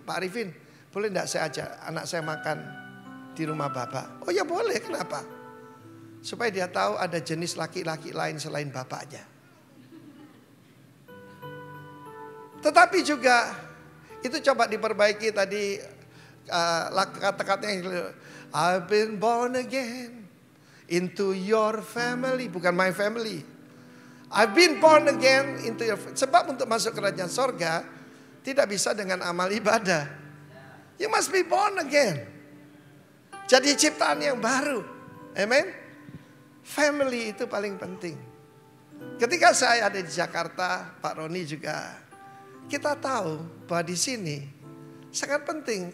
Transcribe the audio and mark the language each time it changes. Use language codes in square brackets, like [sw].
[id] Pak Arifin, boleh enggak saya ajak anak saya makan di rumah bapak? Oh ya boleh, kenapa? Supaya dia tahu ada jenis laki-laki lain selain bapaknya. Tetapi juga itu coba diperbaiki tadi kata-katanya. [en] I've been born again into your family, bukan my family. I've been born again into your family. [id] Sebab untuk masuk kerajaan sorga tidak bisa dengan amal ibadah. [en] You must be born again. [id] Jadi ciptaan yang baru. [en] Amen. [id] Family itu paling penting. Ketika saya ada di Jakarta, Pak Roni juga, kita tahu bahwa di sini sangat penting.